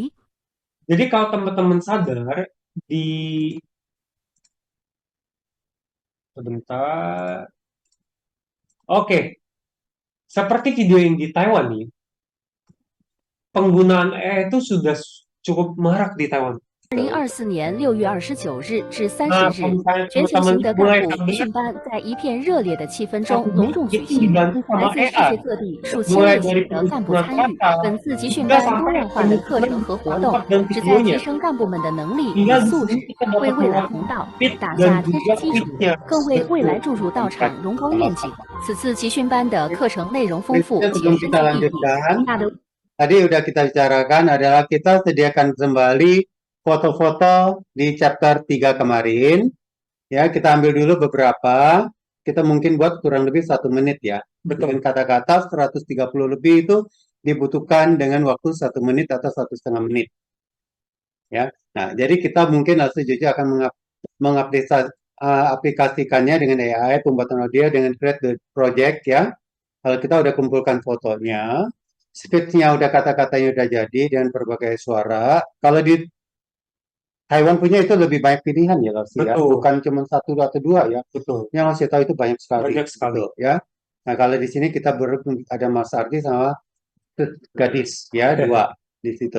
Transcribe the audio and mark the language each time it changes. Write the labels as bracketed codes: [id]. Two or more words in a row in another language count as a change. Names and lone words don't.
[id] Jadi kalau teman-teman sadar di sebentar. Oke. Seperti video yang di Taiwan nih. Penggunaan AI itu sudah cukup marak di Taiwan. [zh] 2024年6月29日至 [id] Nah, [zh] 30日， [id] misalnya [zh] 全球 [id] teman-teman [zh] 性的 [id] mulai [zh] 干部培 [id] sadar [zh] 训班在一片热烈的气氛中 [id] satu [zh] 隆重举 [id] itu [zh] 行， [id] dibantu [zh] 来 [id] sama [zh] 自世 [id] AI. [zh] 界各地数千 [id] Mulai [zh] 热 [id] dari [zh] 心的干部 [id] penyusunan [zh] 参与。 [id] kata [zh] 本次集训 [id] hingga [zh] 班多 [id] sampai [zh] 样化的课程和活动， [id] tempat dan [zh] 旨在 [id] videonya. [zh] 提升干部们的能力与 [id] Hingga di [zh] 素质， [id] sini kita [zh] 为 [id] dapat [zh] 未来 [id] melihat [zh] 红道 [id] fit [zh] 打 [id] dan [zh] 下坚实 [id] juga [zh] 基础， [id] fitnya. [zh] 更为未来注入道场容高愿景。此次集训班的课程内容丰富 [id] Berikutnya [zh] 且 [id] sebelum [zh] 深 [id] kita [zh] 具意义， [id] lanjutkan, [zh] 大的 [id] tadi udah kita bicarakan adalah kita sediakan kembali foto-foto di chapter 3 kemarin. Ya, kita ambil dulu beberapa. Kita mungkin buat kurang lebih 1 menit ya. Dengan Betul. kata-kata 130 lebih itu dibutuhkan dengan waktu 1 menit atau 1,5 menit. Ya. Nah, jadi kita mungkin sejujurnya akan aplikasikannya dengan AI, pembuatan audio dengan [en] create the project [id] ya. Kalau kita udah kumpulkan fotonya, speech-nya udah kata-katanya udah jadi dengan berbagai suara. Kalau di Taiwan punya itu lebih banyak pilihan ya, Lars, ya. Betul. Bukan cuma 1 atau 2 ya. Betul. Yang saya tahu itu banyak sekali. Banyak sekali. Betul, ya. Nah, kalau di sini kita ada Mas Ardi sama gadis ya, 2 di situ.